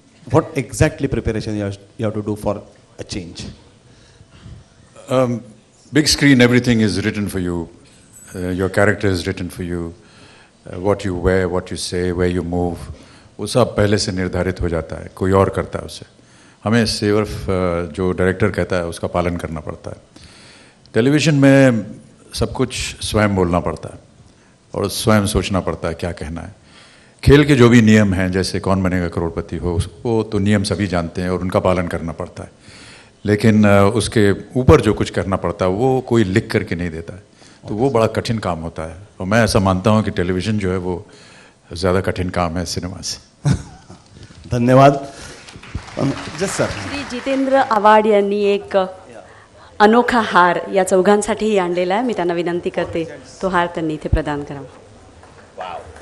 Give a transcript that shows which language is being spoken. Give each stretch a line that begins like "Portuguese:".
English: What exactly preparation you have to do for a change? Big screen, everything is written for you. Your character is written for you. What you wear, what you say, where you move,
Hindi: वो सब पहले से निर्धारित हो जाता है. कोई और करता है उसे. हमें सिर्फ जो डायरेक्टर कहता है उसका पालन करना पड़ता है. टेलीविज़न में सब कुछ स्वयं बोलना पड़ता है और स्वयं सोचना पड़ता है क्या कहना है. खेल के जो भी नियम हैं, जैसे कौन बनेगा करोड़पति हो, वो तो नियम सभी जानते हैं और उनका पालन करना पड़ता है. लेकिन उसके ऊपर जो कुछ करना पड़ता है वो कोई लिख करके नहीं देता है, तो वो बड़ा कठिन काम होता है. और मैं ऐसा मानता हूँ कि टेलीविज़न जो है वो ज़्यादा कठिन काम है सिनेमा से. धन्यवाद. जस सर.
Marathi: श्री जितेंद्र आव्हाड यांनी एक अनोखा हार या चौघांसाठीही आणलेला आहे. मी त्यांना विनंती करते तो हार त्यांनी इथे प्रदान करावा.